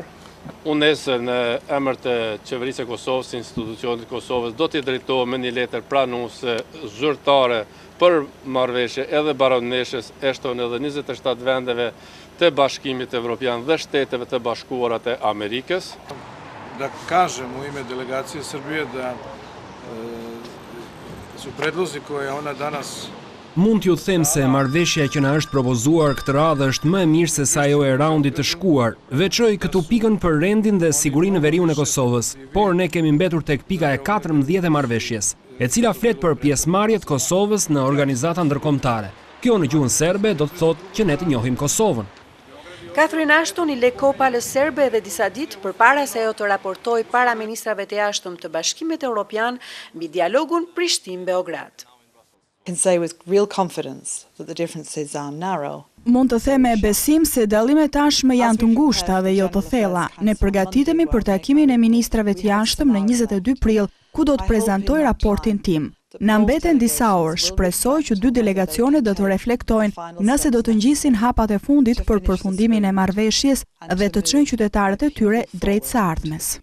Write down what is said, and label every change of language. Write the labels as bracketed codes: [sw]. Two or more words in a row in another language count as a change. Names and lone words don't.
[sq] Unë në emër të qeverisë e Kosovës, institucionit të Kosovës, do t'i drejtohem me një letër pranuese zyrtare për marrëveshje edhe baroneshës Ashton edhe 27 vendeve të Bashkimit Evropian dhe shteteve të bashkuara të Amerikës. [sr] Da kažem u ime delegacije Srbije da su predlozi koje ona danas [sq] Mund t'ju them se marrëveshja që na është propozuar këtë radhë është më e mirë se sa ajo e raundit të shkuar. Veçoj këtu pikën për rendin dhe sigurinë në veriun e Kosovës, por ne kemi mbetur tek pika e 14 e marrëveshjes, e cila flet për pjesëmarrjet e Kosovës në organizata ndërkombëtare. Kjo në gjuhën serbe do të thotë që ne të njohim Kosovën. Catherine Ashton i le kopalës serbe edhe disa ditë përpara se ajo të raportojë para ministrave të jashtëm të Bashkimit Evropian mbi dialogun Prishtinë-Beograd. [en] Can say with real confidence that the differences are narrow. [sq] Mund të them me besim se dallimet tashmë janë të ngushta dhe jo të thella. Ne përgatitemi për takimin e ministrave të jashtëm në 22 prill, ku do të prezantoj raportin tim. Na mbeten disa orë, shpresoj që 2 delegacionet do të reflektojnë nëse do të ngjisin hapat e fundit për përfundimin e marrëveshjes dhe të çojnë qytetarët e tyre drejt së ardhmes.